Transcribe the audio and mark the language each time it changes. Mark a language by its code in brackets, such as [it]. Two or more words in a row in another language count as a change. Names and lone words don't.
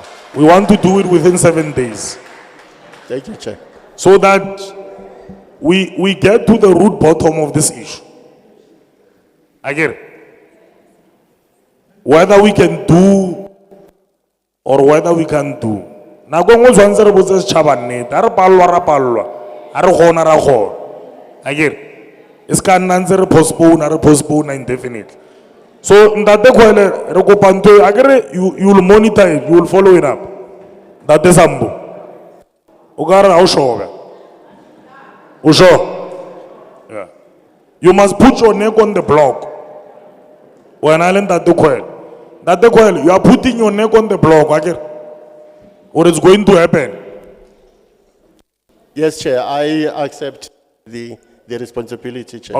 [en] We want to do it within 7 days. Thank you, Chair. So that we get to the root bottom of this issue. Again, whether we can do or whether we can do. [nso] Na go ngo tshwantse re botse setšhaba nnete, a re palelwa, a re gona ra gona. [en] Again, [nso] e se ka nna ntse re postpone indefinitely. [st] So ntate Khwele re kopa ntho akere [en] you will monitor it, you will follow it up. [st] Ntate Sambo. O ka re ha o sure. O sure? Yeah. [en] You must put your neck on the block. When I learned Ntate Khwele, you are putting your neck on the block, akere? Or it's going to happen. Yes, Chair. I accept the responsibility, Chair.